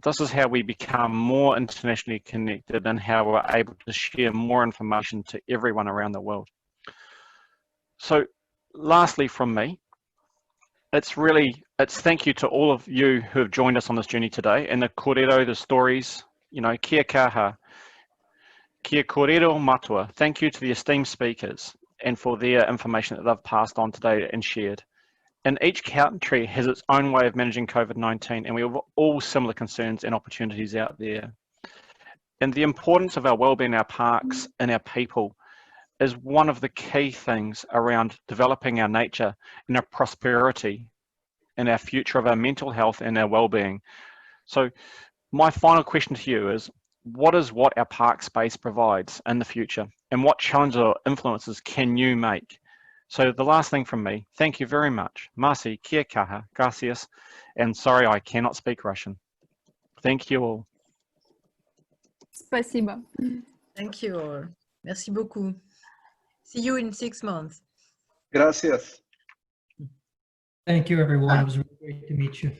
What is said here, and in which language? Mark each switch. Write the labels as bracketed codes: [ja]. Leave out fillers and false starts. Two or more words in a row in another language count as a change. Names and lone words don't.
[en] This is how we become more internationally connected and how we're able to share more information to everyone around the world. So lastly from me, it's thank you to all of you who have joined us on this journey today, and the kōrero, the stories, you know, [mi] kia kaha, kia kōrero matua. [en] Thank you to the esteemed speakers and for their information that they've passed on today and shared. And each country has its own way of managing COVID-19, and we have all similar concerns and opportunities out there. And the importance of our wellbeing, our parks, and our people is one of the key things around developing our nature and our prosperity and our future of our mental health and our well-being. So my final question to you is, what our park space provides in the future, and what challenges or influences can you make? So the last thing from me, thank you very much. Masi, [mi] kia kaha, [en] gracias, and sorry I cannot speak Russian. Thank you all. Спасибо. Thank you all. [fr] Merci beaucoup. [en] See you in 6 months. Gracias. Thank you, everyone. It was really great to meet you.